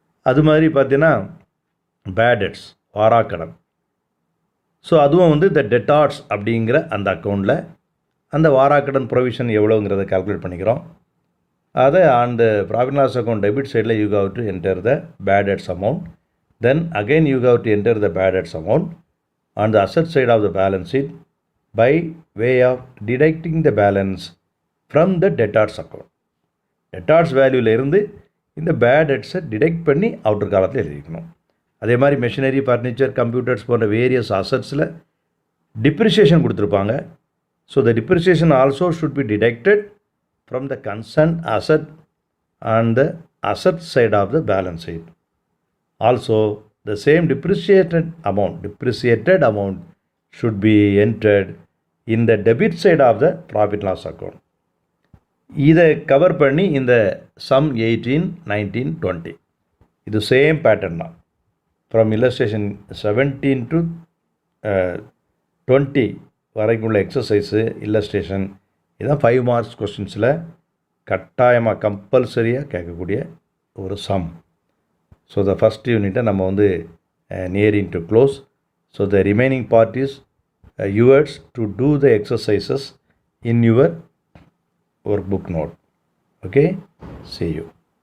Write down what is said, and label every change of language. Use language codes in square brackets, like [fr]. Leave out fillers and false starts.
[ta] அது மாதிரி பார்த்தீங்கன்னா பேட் டெட்ஸ், வாராக்கடன். ஸோ அதுவும் வந்து இந்த டெட்டார்ஸ் அப்படிங்கிற அந்த அக்கௌண்ட்டில் அந்த வாராக்கடன் ப்ரொவிஷன் எவ்வளோங்கிறத கால்குலேட் பண்ணிக்கிறோம். அதை அந்த ப்ராஃபிட் லாஸ் அக்கௌண்ட் டெபிட் சைடில் [en] You have to enter the bad debts amount. Then again you have to enter the bad debts amount on the asset side of the balance sheet by way of deducting the balance from the debtors account. [ta] Debtors வேல்யூவில் இருந்து இந்த bad டெட்ஸை detect பண்ணி outer காலத்தில் எழுதிக்கணும். அதே மாதிரி machinery, furniture, computers போன்ற various அசட்ஸில் depreciation கொடுத்துருப்பாங்க. [en] So the depreciation also should be deducted from the concern asset on the asset side of the balance sheet. Also, the same depreciated amount should be entered in the debit side of the profit loss account. [ta] இதை cover பண்ணி இந்த some 18, 19, 20 இது same pattern தான். From illustration 17 to 20 வரைக்கும் உள்ள exercise, illustration, இதுதான் 5 marks கொஸ்டின்ஸில் கட்டாயமாக கம்பல்சரியாக கேட்கக்கூடிய ஒரு some. [en] So the first unit [ta] நம்ம வந்து [en] nearing to close. So the remaining part is yours to do the exercises in your workbook note. Okay, see you.